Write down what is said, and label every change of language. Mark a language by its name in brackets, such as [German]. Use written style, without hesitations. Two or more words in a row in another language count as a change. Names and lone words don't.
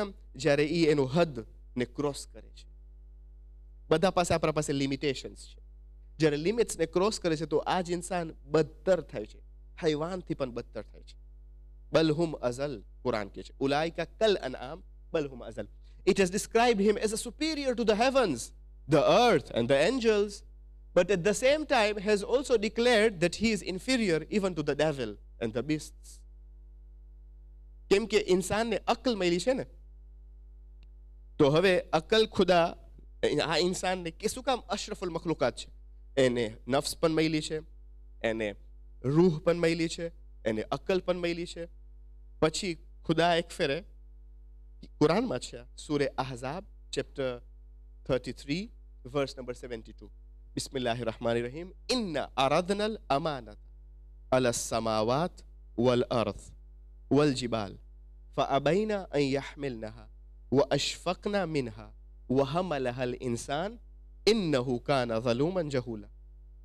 [Gujarati] જ્યારે એનું હદ ને ક્રોસ કરે છે. બધા પાસે આપણા પાસે લિમિટેશન્સ છે. જ્યારે લિમિટ્સને ક્રોસ કરે છે તો આ જ ઇન્સાન બદતર થાય છે, હૈવાનથી પણ બદતર થાય છે. [Arabic] بل هم أضل, [Gujarati] કુરાન કહે છે, [Arabic] أولئك كالأنعام بل هم أضل. [English] It has described him as a superior to the heavens, the earth and the angels, but at the same time has also declared that he is inferior even to the devil and the beasts. [Gujarati] કેમ કે ઇન્સાનને અકલ મળી છે ને, તો હવે અકલ ખુદા આ ઇન્સાનને કે શું કામ [Arabic] أشرف المخلوقات [Gujarati] છે. એને નફ્સ પણ મળી છે, એને રૂહ પણ મળી છે, એને અકલ પણ મળી છે. પછી ખુદા એક ફેરે કુરાનમાં છે, સૂરે અહઝાબ ચેપ્ટર 33 [English] verse number 72. [Arabic] بسم الله الرحمن الرحيم. إنا عرضنا الأمانة على السماوات والأرض والجبال فأبين أن يحملنها وأشفقن منها وحملها الإنسان إنه كان ظلوما جهولا.